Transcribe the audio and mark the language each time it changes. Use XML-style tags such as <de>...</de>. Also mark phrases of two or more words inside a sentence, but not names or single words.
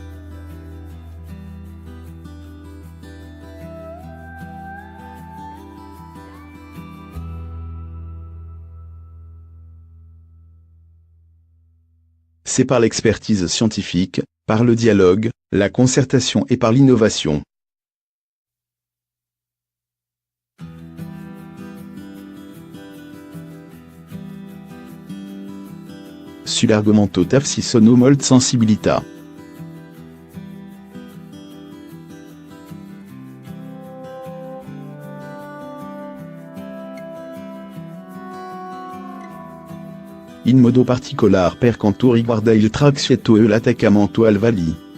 <fr>C'est par l'expertise scientifique, par le dialogue, la concertation et par l'innovation.</fr> <it>Sull'argomento ci sono molte sensibilità. In modo particolare per quanto riguarda il tracciato e l'attaccamento al vali.</it>